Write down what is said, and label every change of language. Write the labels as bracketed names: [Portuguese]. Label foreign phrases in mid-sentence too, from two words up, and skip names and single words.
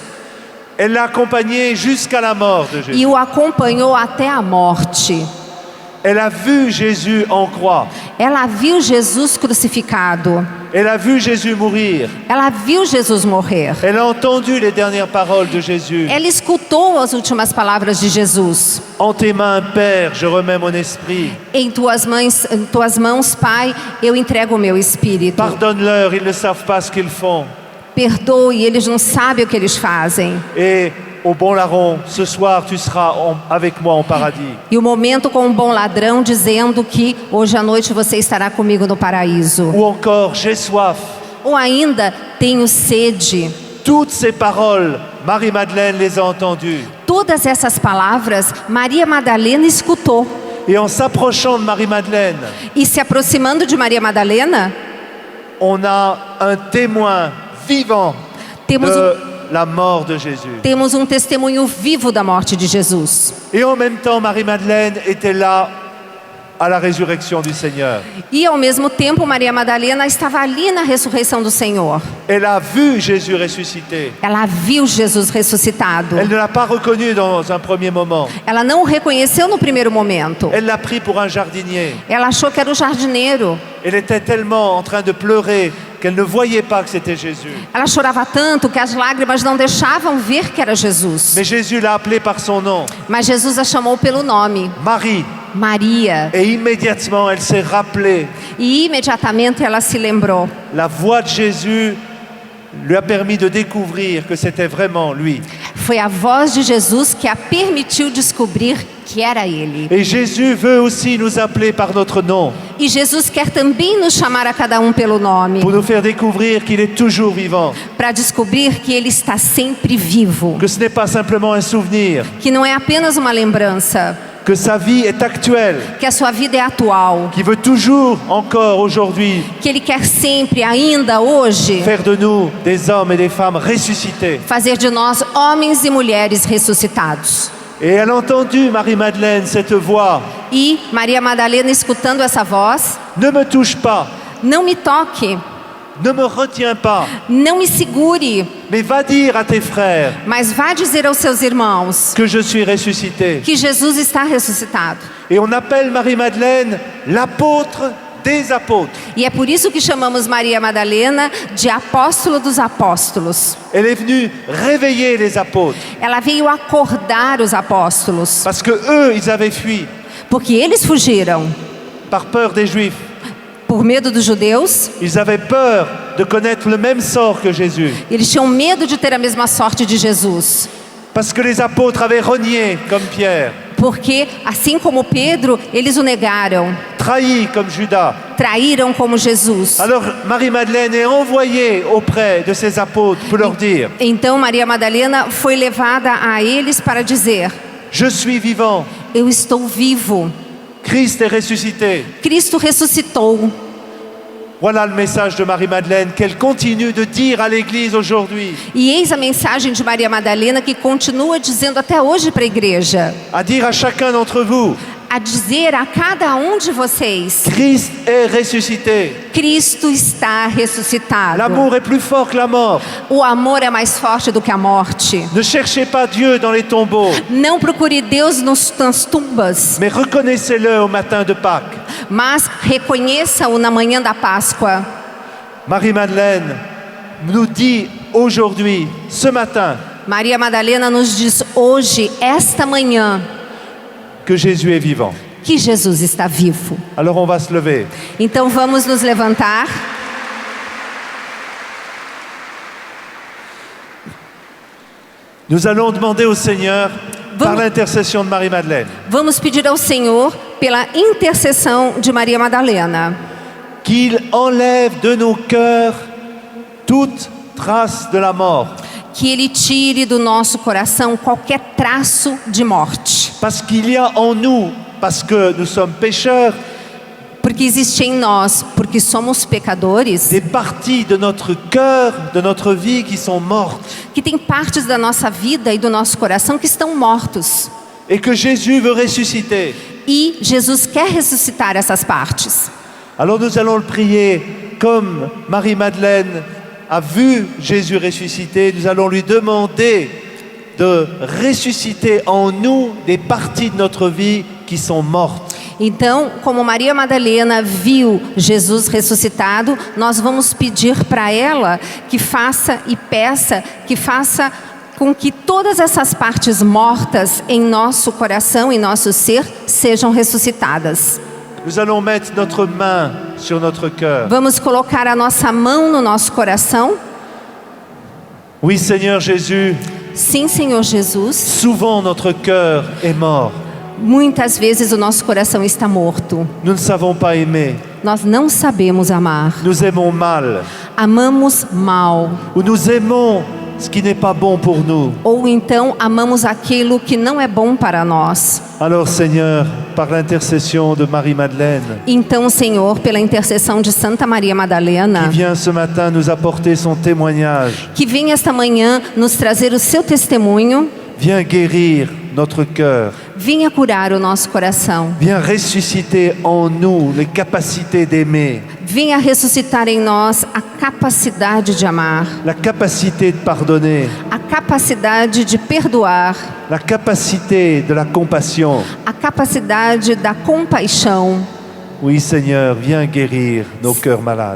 [French] Elle l'a accompagné jusqu'à la mort de Jésus. [Portuguese] e o acompanhou até a morte. [French] Elle a vu Jésus en croix. [Portuguese] Ela viu Jesus crucificado. [French] Elle a vu Jésus mourir. [Portuguese] Ela viu Jesus morrer. [French] Elle a entendu les dernières paroles de Jésus. [Portuguese] Ela escutou as últimas palavras de Jesus. [French] En tes mains, Père, je remets mon esprit. [Portuguese] Em tuas mãos, Pai, eu entrego o meu espírito. [French] Pardonne-leur, ils ne savent pas ce qu'ils font. [Portuguese] Perdoe, eles não sabem o que eles fazem. [French] Et au bon larron, ce soir, tu seras avec moi en paradis. [Portuguese] E o momento com um bom ladrão dizendo que hoje à noite você estará comigo no paraíso. [French] Ou encore, j'ai soif. [Portuguese] Ou ainda, tenho sede. [French] Toutes ces paroles, Marie-Madeleine les a entendues. [Portuguese] Todas essas palavras, Maria Madalena escutou. [French] Et en s'approchant de Marie-Madeleine, [Portuguese] E se aproximando de Maria Madalena, [French] on a un témoin vivant [Portuguese] temos [French] de la mort de Jésus. [Portuguese] temos um testemunho vivo da morte de Jesus. [French] Et en même temps, Marie-Madeleine était là à la résurrection du Seigneur. [Portuguese] E ao mesmo tempo, Maria Madalena estava ali na ressurreição do Senhor. [French] Elle a vu Jésus ressuscité. [Portuguese] Ela viu Jesus ressuscitado. [French] Elle ne l'a pas reconnu dans un premier moment. [Portuguese] Ela não o reconheceu no primeiro momento. [French] Elle l'a pris pour un jardinier. [Portuguese] Ela achou que era o jardineiro. [French] Elle était tellement en train de pleurer qu'elle ne voyait pas que c'était Jésus. [Portuguese] Ela chorava tanto que as lágrimas não deixavam ver que era Jesus. [French] Mais Jésus l'a appelée par son nom, [Portuguese] Mas Jesus a chamou pelo nome, [French] Marie. [Portuguese] Maria. [French] Et immédiatement, elle s'est rappelée. [Portuguese] E imediatamente ela se lembrou. [French] La voix de Jésus lui a permis de découvrir que c'était vraiment lui. [Portuguese] Foi a voz de Jesus que a permitiu descobrir que era ele. [French] Et Jésus veut aussi nous appeler par notre nom, [Portuguese] E Jesus quer também nos chamar a cada um pelo nome, [French] pour nous faire découvrir qu'il est toujours vivant, [Portuguese] para descobrir que ele está sempre vivo, [French] que ce n'est pas simplement un souvenir, [Portuguese] que não é apenas uma lembrança, [French] que sa vie est actuelle, [Portuguese] que a sua vida é atual, [French] qu'il veut toujours, encore aujourd'hui, [Portuguese] que ele quer sempre, ainda hoje, [French] faire de nous des hommes et des femmes ressuscités. [Portuguese] fazer de nós homens e mulheres ressuscitados. [French] Et elle a entendu, Marie-Madeleine, cette voix. [Portuguese] E Maria Madalena, escutando essa voz, [French] Ne me touche pas, [Portuguese] não me toque, [French] ne me retiens pas, [Portuguese] não me segure, [French] mais va dire à tes frères [Portuguese] mas vá dizer aos seus irmãos [French] que je suis ressuscité. [Portuguese] que Jesus está ressuscitado. [French] Et on appelle Marie-Madeleine l'apôtre des apôtres. [Portuguese] E é por isso que chamamos Maria Madalena de apóstolo dos apóstolos. [French] Elle est venue réveiller les apôtres, [Portuguese] Ela veio acordar os apóstolos, [French] parce que eux, ils avaient fui [Portuguese] porque eles fugiram [French] par peur des Juifs. [Portuguese] por medo dos judeus. [French] Ils avaient peur de connaître le même sort que Jésus, [Portuguese] Eles tinham medo de ter a mesma sorte de Jesus, [French] parce que les apôtres avaient renié comme Pierre, [Portuguese] porque assim como Pedro, eles o negaram, [French] trahi comme Judas. [Portuguese] traíram como Jesus. [French] Alors Marie-Madeleine est envoyée auprès de ces apôtres pour leur dire: [Portuguese] Então Maria Madalena foi levada a eles para dizer: [French] je suis vivant, [Portuguese] eu estou vivo, [French] Christ est ressuscité. [Portuguese] Cristo ressuscitou. [French] Voilà le message de Marie-Madeleine qu'elle continue de dire à l'Église aujourd'hui, [Portuguese] E eis a mensagem de Maria Madalena que continua dizendo até hoje para a igreja, [French] à dire à chacun d'entre vous: [Portuguese] a dizer a cada um de vocês: [French] Christ est ressuscité. [Portuguese] Cristo está ressuscitado. [French] L'amour est plus fort que la mort. [Portuguese] O amor é mais forte do que a morte. [French] Ne cherchez pas Dieu dans les tombeaux, [Portuguese] Não procure Deus nas tumbas, [French] mais reconnaissez-le au matin de Pâques. [Portuguese] mas reconheça-o na manhã da Páscoa. [French] Marie-Madeleine nous dit aujourd'hui, ce matin, [Portuguese] Maria Madalena nos diz hoje, esta manhã, [French] que Jésus est vivant. [Portuguese] que Jesus está vivo. [French] Alors on va se lever. [Portuguese] Então vamos nos levantar. [French] Nous allons demander au Seigneur, par l'intercession de Marie-Madeleine, [Portuguese] Vamos pedir ao Senhor, pela intercessão de Maria Madalena, [French] qu'il enlève de nos cœurs toute trace de la mort. [Portuguese] que Ele tire do nosso coração qualquer traço de morte. [French] Parce qu'il y a en nous, parce que nous sommes pécheurs, [Portuguese] Porque existe em nós, porque somos pecadores, [French] des parties de notre cœur, de notre vie qui sont mortes. [Portuguese] que tem partes da nossa vida e do nosso coração que estão mortos. [French] Et que Jésus veut ressusciter. [Portuguese] E Jesus quer ressuscitar essas partes. [French] Alors nous allons le prier comme Marie-Madeleine a vu Jésus ressusciter. Nous allons lui demander de ressusciter en nous des parties de notre vie qui sont mortes. [Portuguese] Então, como Maria Madalena viu Jesus ressuscitado, nós vamos pedir para ela que faça e peça, que faça com que todas essas partes mortas em nosso coração, em nosso ser, sejam ressuscitadas. [French] Nous allons mettre notre main sur notre cœur. [Portuguese] Vamos colocar a nossa mão no nosso coração. [French] Oui, Seigneur Jésus, [Portuguese] Sim, Senhor Jesus, [French] souvent notre cœur est mort. [Portuguese] muitas vezes o nosso coração está morto. [French] Nous ne savons pas aimer. [Portuguese] Nós não sabemos amar. [French] Nous aimons mal. [Portuguese] Amamos mal. [French] Ou nous aimons ce qui n'est pas bon pour nous. [Portuguese] Ou então amamos aquilo que não é bom para nós. [French] Alors Seigneur, par l'intercession de Marie-Madeleine, [Portuguese] Então, Senhor, pela intercessão de Santa Maria [French] qui [Portuguese] Madalena, [French] vient ce matin nous apporter son témoignage, [Portuguese] que vem esta manhã nos trazer o seu testemunho, [French] viens guérir notre cœur, [Portuguese] venha curar o nosso coração, [French] viens ressusciter en nous les capacités d'aimer, [Portuguese] venha ressuscitar em nós a capacidade de amar, [French] la capacité de pardonner, [Portuguese] a capacidade de perdoar, [French] la capacité de la compassion. [Portuguese] a capacidade da compaixão. [French] Oui Seigneur, viens guérir nos cœurs malades.